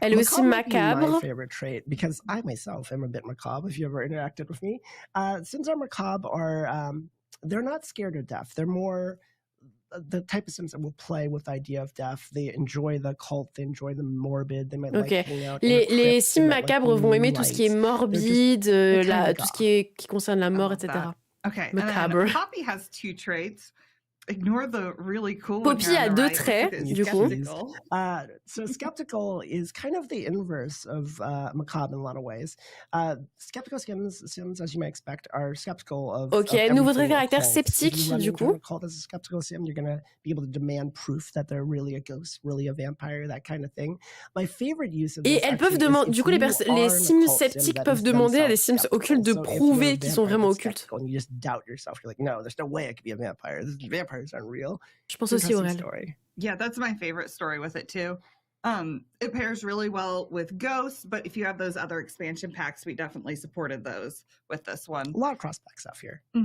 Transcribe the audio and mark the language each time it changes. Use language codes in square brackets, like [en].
[fr] Elle est aussi macabre. [en] My favorite trait, because I myself am a bit macabre. If you ever interacted with me, Sims are macabre are they're not scared of death. They're more the type of Sims that will play with the idea of death. They enjoy the cult, they enjoy the morbid, they might like hanging out. [fr] Les Sims macabres vont aimer tout ce qui est morbide, tout ce qui concerne la mort, etc. [en] Okay, macabre. Poppy has 2 traits. Ignore the really cool [fr] Poppy a 2 traits, du coup. [en] So skeptical is kind of the inverse of macabre in a lot of ways. Skeptical Sims, as you might expect, are skeptical of [fr] nouveau trait de caractère sceptique, du coup. [en] As a skeptical Sim, you're going to be able to demand proof that they're really a ghost, really a vampire, that kind of thing. My favorite use of this. [fr] Et elles peuvent demander, du coup, les Sims sceptiques peuvent demander à des Sims occultes de prouver qu'ils sont vraiment occultes. [en] You just doubt yourself. You're like, no, there's no way I could be a vampire. Vampires aren't real. [fr] Je pense aussi au réel. [en] Yeah, that's my favorite story with it too. It pairs really well with Ghosts, but if you have those other expansion packs, we definitely supported those with this one. A lot of cross-pack stuff here.